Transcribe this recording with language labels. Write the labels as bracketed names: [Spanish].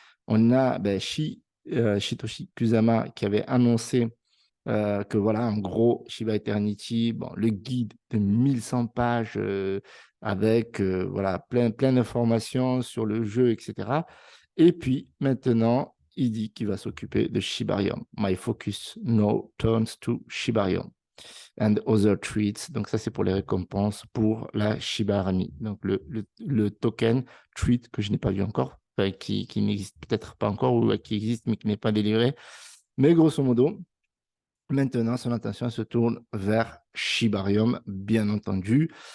[French] On a Shitoshi Kusama qui avait annoncé que voilà, en gros, Shiba Eternity, bon, le guide de 1100 pages avec voilà, plein d'informations sur le jeu, etc. Et puis maintenant, il dit qu'il va s'occuper de Shibarium. [English] My focus now turns to Shibarium and other treats. [French] Donc ça, c'est pour les récompenses pour la Shiba Rami. Donc le token treat que je n'ai pas vu encore, qui n'existe peut-être pas encore ou qui existe mais qui n'est pas délivré. Mais grosso modo, maintenant, son attention se tourne vers Shibarium, bien entendu.